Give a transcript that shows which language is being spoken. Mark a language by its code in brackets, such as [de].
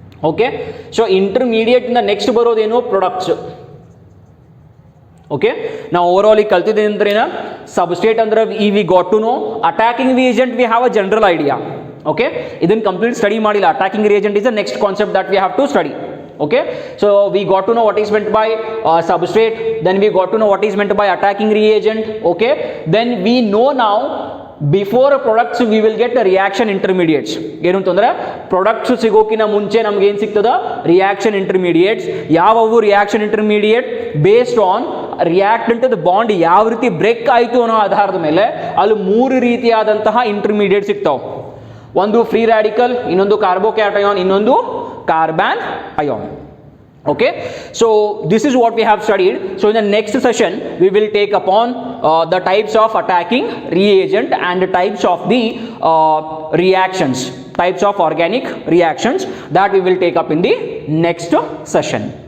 [kn] Okay, so intermediate ಇಂದ next ಬರೋದೇನು? Products. Okay, ನಾವು over all ಈಗ ಕಲ್ತಿದ್ದೇನೆ ಅಂದ್ರೆ ಏನ? ಸಬ್ಸ್ಟ್ರೇಟ್ ಅಂದ್ರೆ [en] We got to know. Attacking reagent we have a general idea. Okay, [kn] ಇದನ್ನು ಕಂಪ್ಲೀಟ್ ಸ್ಟಡಿ ಮಾಡಿಲ್ಲ. [en] Attacking reagent is the next concept that we have to study. Okay, so we got to know what is meant by substrate, then we got to know what is meant by attacking reagent. Okay, then we know now before products we will get the reaction intermediates. [kn] ಏನು ಅಂತಂದ್ರೆ products ಸಿಗೋಕಿನ ಮುಂಚೆ ನಮ್ಗೆ ಏನು ಸಿಗ್ತದ? Reaction intermediates. ಯಾವವು reaction intermediate? [en] based on [kn] reactant bond ಯಾವ ರೀತಿ break ಆಯಿತು ಅನ್ನೋ ಆಧಾರದ ಮೇಲೆ ಅಲ್ಲಿ 3 ರೀತಿಯಾದಂತಹ ಇಂಟರ್ಮೀಡಿಯೇಟ್ ಸಿಗ್ತಾವೆ. ಒಂದು ಫ್ರೀ ರಾಡಿಕಲ್, ಇನ್ನೊಂದು ಕಾರ್ಬೋಕ್ಯಾಟಯಾನ್, ಇನ್ನೊಂದು carbon ion. [en] Okay, so this is what we have studied. So in the next session we will take upon the types of attacking reagent and the types of the reactions, types of organic reactions, that we will take up in the next session.